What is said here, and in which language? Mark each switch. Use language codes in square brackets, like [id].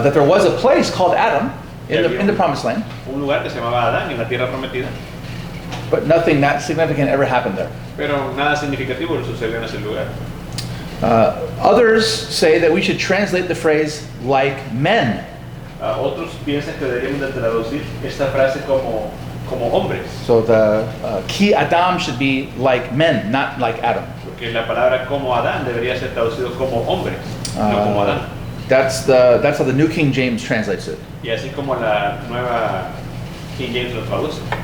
[en] That there was a place called Adam in the promised land, [es] un lugar que se llamaba Adán en la tierra prometida, [en] but nothing that significant ever happened there. [es] pero nada significativo sucedió en ese lugar. [en] Others say that we should translate the phrase like men. [es] Otros piensan que deberíamos de traducir esta frase como hombres, [en] So the ki Adam should be like men, not like Adam. [es] porque la palabra como Adán debería ser traducido como hombres, no como Adán. [en] That's how the New King James translates it. [es] Y así como la nueva King James lo traduce.